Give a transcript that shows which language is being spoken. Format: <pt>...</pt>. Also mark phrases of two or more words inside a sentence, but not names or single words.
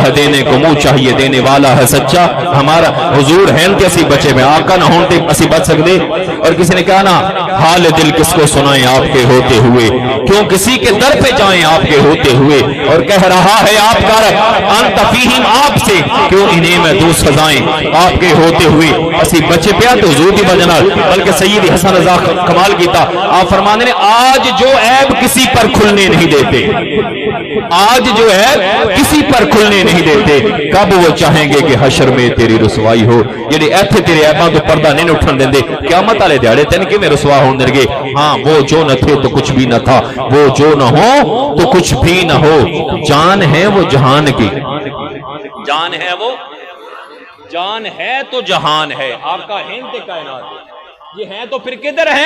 <ur>ہے دینے کو منہ چاہیے، دینے والا ہے سچا ہمارا، حضور ہیں تے اسی بچے میں، آقا نہ ہوں تے اسی بچ سکتے، اور کسی نے کہا نا حال دل کس کو سنائیں آپ کے ہوتے ہوئے، کیوں کسی کے در پہ جائیں آپ کے ہوتے ہوئے، اور کہہ رہا ہے آپ کا رب</ur> <ar>انت فیہم</ar> <ur>آپ سے، کیوں انہیں میں دو سزائیں آپ کے ہوتے ہوئے،</ur> <pa>اسی بچے پہ تو حضور دی وجہ نال،</pa> <ur>بلکہ سید حسن رضا</ur> <pa>کمال کیتا،</pa> <ur>آپ فرمانے نے آج جو عیب کسی پر کھلنے نہیں دیتے، آج جو ہے کسی پر کھلنے نہیں دیتے، کب وہ چاہیں گے کہ حشر میں تیری رسوائی ہو، یعنی</ur> <pa>ایتھے تیرے عیباں تو پردہ نہیں اٹھن دیندے، قیامت والے دیہڑے تین کہ میں رسوا ہون دیں گے،</pa> <ur>ہاں وہ جو نہ تھے تو کچھ بھی نہ تھا، وہ جو نہ ہو تو کچھ بھی نہ ہو، جان ہے وہ جہان کی، جان ہے وہ جان ہے تو جہان ہے، آقا ہیں تے کائنات ہے، یہ ہیں تو پھر کدھر ہیں؟</ur>